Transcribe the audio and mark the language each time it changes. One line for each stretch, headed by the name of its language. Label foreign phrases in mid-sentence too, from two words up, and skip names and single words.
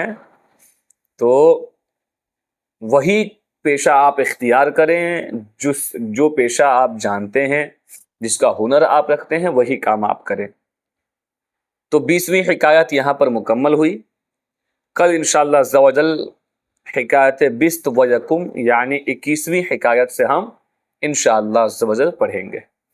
Urdu: تو وہی پیشہ آپ اختیار کریں، جو پیشہ آپ جانتے ہیں، جس کا ہنر آپ رکھتے ہیں، وہی کام آپ کریں. تو 20ویں حکایت یہاں پر مکمل ہوئی. کل
Arabic: انشاءاللہ عز و جل
Urdu: حکایت
Persian: بست و یکم
Urdu: یعنی 21ویں حکایت سے ہم
Arabic: انشاءاللہ عز و جل
Urdu: پڑھیں گے.